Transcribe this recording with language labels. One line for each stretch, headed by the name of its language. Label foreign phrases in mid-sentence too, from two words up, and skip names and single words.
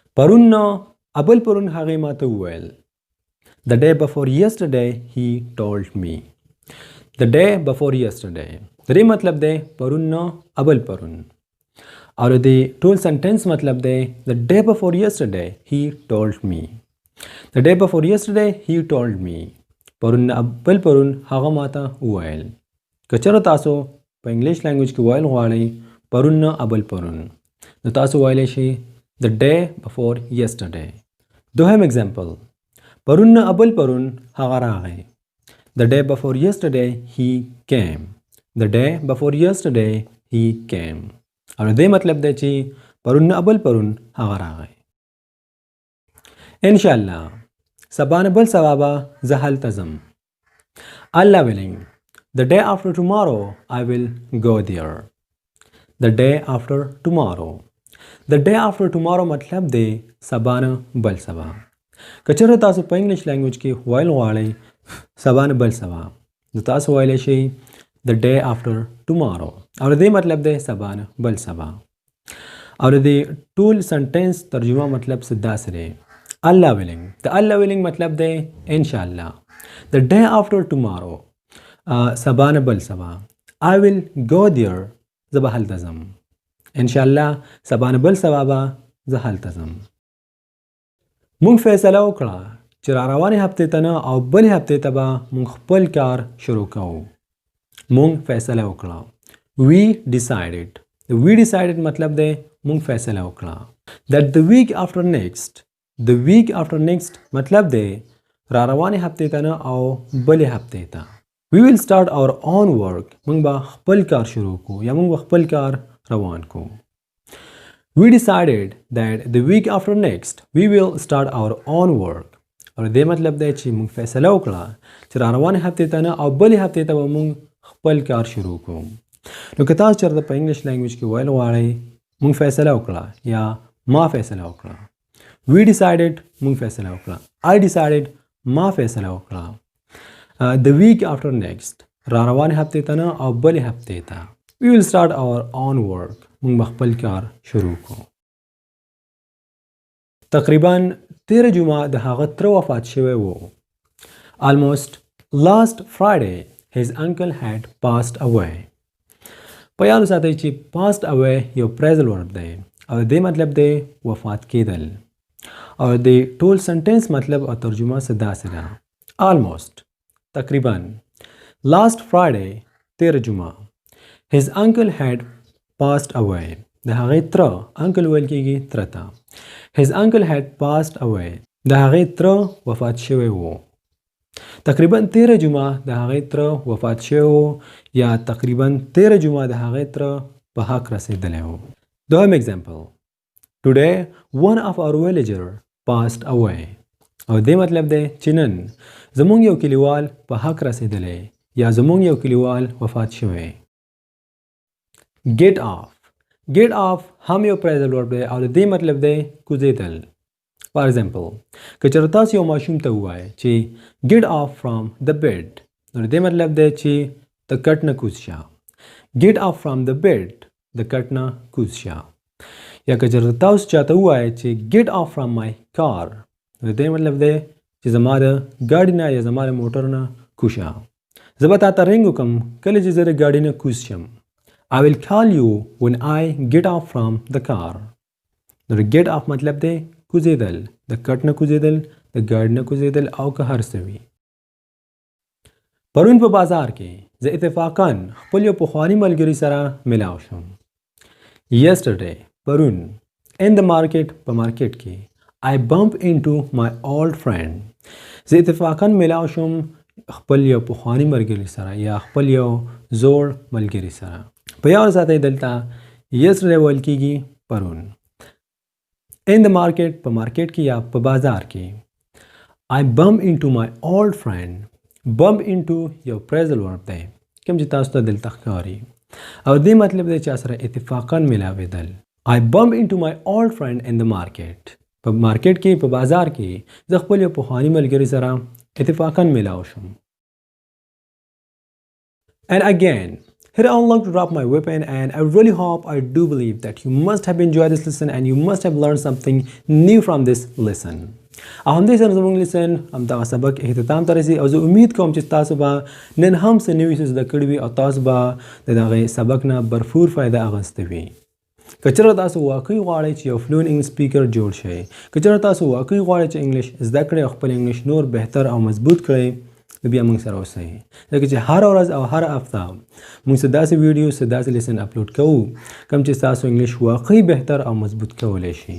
Pashto: پرون نه ابل پرون هغې ماته وویل.
English: The day before yesterday he told me. The day before yesterday.
Pashto: د دې مطلب دی پرون نه ابل پرون. او د ټول سنټنس مطلب دی
English: the day before yesterday he told me. The day before yesterday he told me.
Pashto: پرون نه ابل پرون هغه ماته وویل. که چېرته تاسو په
English: English language
Pashto: کې ویل غواړئ پرون نه ابل پرون نو تاسو ویلی شئ
English: the day before yesterday.
Pashto: دوهم اگزامپل پرون نه ابل پرون هغه راغی.
English: The day before yesterday he came. The day before yesterday he came.
Pashto: او دې مطلب دی چې پرون نه ابل پرون هغه راغی. انشاءالله سبا نه بل سبا به زه هلته ځم.
English: الله willing. The day after tomorrow I will go there. The day after tomorrow. The day after tomorrow
Pashto: مطلب دی سبا نه بل سبا. که چېرته تاسو په
English: English language
Pashto: کې ویل غواړئ سبا نه بل سبا نو تاسو ویلی شئ
English: the day after tomorrow.
Pashto: او د دې مطلب دی سبا نه بل سبا. او د دې ټول سنټنس ترجمه مطلب څه داسې دی.
English: الله willing.
Pashto: د
English: الله willing
Pashto: مطلب دی انشاءالله.
English: The day after tomorrow
Pashto: سبا نه بل سبا.
English: I will go there.
Pashto: زه به هلته ځم. انشاءالله سبا نه بل سبا به زه هلته ځم. مونږ فیصله وکړه چې را روانې هفتې ته نه او بلې هفتې ته به مونږ خپل کار شروع کوو. مونږ فیصله وکړه.
English: We decided. We decided
Pashto: مطلب دی مونږ فیصله وکړه.
English: That the week after next. The week after next
Pashto: مطلب دی را روانې هفتې ته نه او بلې هفتې ته.
English: We will start our own work.
Pashto: مونږ به خپل کار شروع کوو یا مونږ به خپل کار روان کوو.
English: We decided that the week after next we will start our own work.
Pashto: او دې مطلب دی چې مونږ فیصله وکړه چې را روانې هفتې ته نه او بلې هفتې ته به مونږ خپل کار شروع کوو. نو که تاسو چېرته په
English: English language
Pashto: کې ویل غواړئ مونږ فیصله وکړه یا ما فیصله وکړه.
English: We decided
Pashto: مونږ فیصله وکړه.
English: I decided
Pashto: ما فیصله وکړه.
English: The week after next
Pashto: را روانې هفتې ته نه او بلې هفتې ته.
English: We will start our own work.
Pashto: مونږ به خپل کار شروع کوو. تقریبا 13 جمعه د هغه تره وفات شوی و.
English: Almost last Friday his uncle had passed away.
Pashto: په یاد وساتئ چې
English: passed away
Pashto: یو
English: phrasal verb
Pashto: دی او دې مطلب دی وفات کېدل. او د ټول سنټنس مطلب او ترجمه څه داسې ده.
English: Almost تقریبا. Last Friday 13 جمعه. His uncle had passed away.
Pashto: د هغې تره uncle ویل کېږي تره ته.
English: His uncle had passed away.
Pashto: د هغې تره وفات شوی و. تقریبا 13 جمعه د هغې تره وفات شوی و یا تقریبا 13 جمعه د هغې تره په حق رسېدلی و. دوهم اگزامپل
English: Today one of our villager passed away.
Pashto: او دې مطلب دی چې نن زمونږ یو کلیوال په حق رسېدلی یا زمونږ یو کلیوال وفات شوی.
English: Get off. Get off
Pashto: هم یو
English: phrasal verb
Pashto: دی او د دې مطلب دی کوزېدل.
English: For example
Pashto: که چېرته تاسو یو ماشوم ته ووایئ چې
English: get off from the bed
Pashto: نو د دې مطلب دی چې د کټ نه کوز شه.
English: Get off from the bed
Pashto: د کټ نه کوز شه. یا که چېرته تاسو چاته ووایئ چې
English: get off from my car
Pashto: نو د دې مطلب دی چې زما د ګاډي نه یا زما د موټر نه کوشه. زه به تا ته رنګ وکړم کله چې زه د ګاډي نه کوز شم.
English: I will call you when I get off from the car.
Pashto: نو د
English: get off
Pashto: مطلب دی کوزېدل. د کټ نه کوزېدل د ګاډي نه کوزېدل او که هر څه وي. پرون په بازار کې زه اتفاقاً خپل یو پخواني ملګري سره ملاو شوم.
English: Yesterday پرون. In the market
Pashto: په مارکیټ کې.
English: I bumped into my old friend.
Pashto: زه اتفاقاً ملاو شوم خپل یو پخواني ملګري سره یا خپل یو زوړ ملګري سره. په یاد ساتئ دلته yesterday ویل کېږي پرون.
English: In the market
Pashto: په مارکیټ کې یا په بازار کې.
English: I bumped into my old friend. Bump into
Pashto: یو
English: phrasal verb
Pashto: دی کوم چې تاسو ته دلته ښکاري او دې مطلب دی چې سره اتفاقاً ملاوېدل.
English: I bumped into my old friend in the market.
Pashto: په مارکیټ کې په بازار کې زه خپل یو پخواني ملګري سره اتفاقاً ملاو شوم.
English: And again Here I would like to drop my weapon, and I really hope, I do believe that you must have enjoyed this lesson and you must have learned something new from this lesson.
Pashto: همدې سره زموږ لیسن همدغه سبق اختتام ته رسي او زه امید کوم چې تاسو به نن هم څه نوي څه زده کړي وي او تاسو به د دغه سبق نه بھرپور فایده اخیستې وي. که چېرته تاسو واقعي غواړئ چې یو
English: fluent English speaker
Pashto: جوړ شئ، که چېرته تاسو واقعي غواړئ چې انګلیش زده کړئ او خپل انګلیش نور بهتر او مضبوط کړئ، نو بیا موږ سره اوسئ، ځکه چې هر ورځ او هر هفته موږ څه داسې ویډیو څه داسې لیسن اپلوډ کوو کوم چې ستاسو انګلیش واقعي بهتر او مضبوط کولی شي.